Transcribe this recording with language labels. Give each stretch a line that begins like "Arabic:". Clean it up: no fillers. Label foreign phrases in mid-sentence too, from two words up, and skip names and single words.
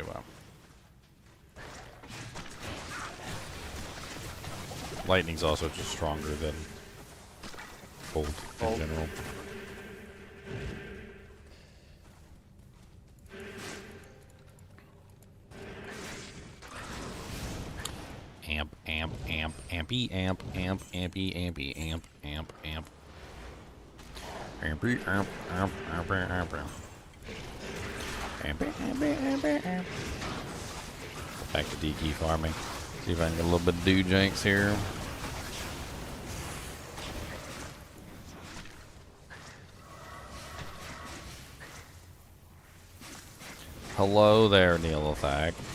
English: But lightning's also just stronger than cold in general. Amp, amp, amp, ampy, amp, amp, ampy, ampy, amp, amp, amp. Ampy, amp, amp, amp, amp, amp. Ampy, ampy, ampy, amp. Back to D-key farming. See if I can get a little bit of do-janks here. Hello there, Neolithak.